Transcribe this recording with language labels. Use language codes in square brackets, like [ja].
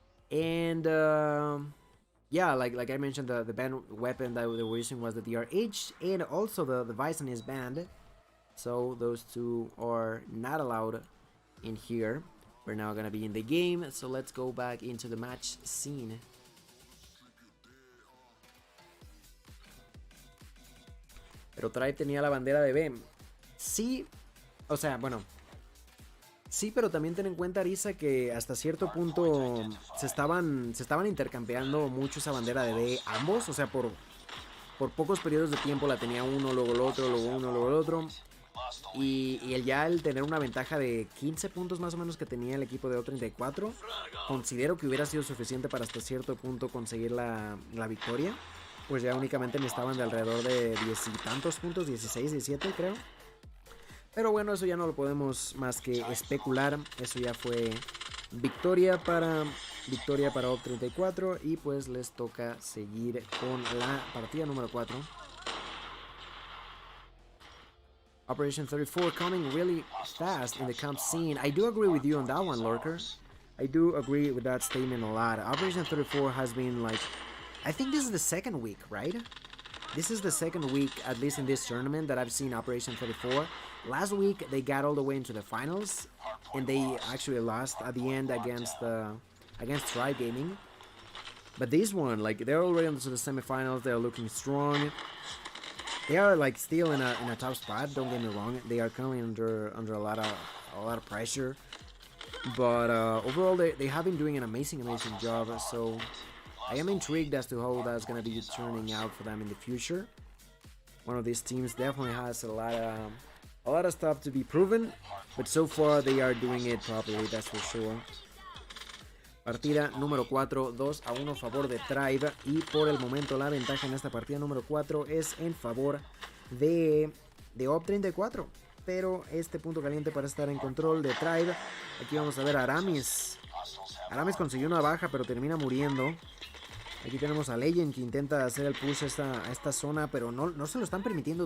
[en] And yeah, like I mentioned, the banned weapon that they were using was the DRH, and also the Bison is banned. So those two are not allowed in here. We're now gonna be in the game, so let's go back into the match scene. [es] Pero TROVO tenía la bandera de B. Sí, o sea, bueno. Sí, pero también ten en cuenta, Arisa, que hasta cierto punto se estaban intercambiando mucho esa bandera de B ambos. O sea, por pocos periodos de tiempo la tenía uno, luego el otro, luego uno, luego el otro. Y el tener una ventaja de 15 puntos más o menos que tenía el equipo de O34, considero que hubiera sido suficiente para hasta cierto punto conseguir la victoria. Pues ya únicamente necesitaban de alrededor de 10 y tantos puntos, 16, 17 creo. Pero bueno, eso ya no lo podemos más que especular. Eso ya fue victoria para O34 y pues les toca seguir con la partida número 4. [en] Operation 34 coming really fast in the comp scene. I do agree with you on that one, Lurker. I do agree with that statement a lot. Operation 34 has been like... I think this is the second week, right? This is the second week, at least in this tournament, that I've seen Operation 34. Last week, they got all the way into the finals, and they actually lost at the end against TROVO Gaming. But this one, like, they're already into the semifinals. They're looking strong. They are like still in a tough spot. Don't get me wrong. They are currently under a lot of pressure. But overall, they have been doing an amazing job. So I am intrigued as to how that's gonna be turning out for them in the future. One of these teams definitely has a A lot of stuff to be proven, but so far they are doing it properly, that's for sure. [es] Partida número 4, 2-1 a favor de Tribe. Y por el momento la ventaja en esta partida número 4 es en favor de OP34. Pero este punto caliente para estar en control de Tribe. Aquí vamos a ver a Aramis. Aramis consiguió una baja pero termina muriendo. Aquí tenemos a Legend que intenta hacer el push a esta zona, pero no se lo están permitiendo.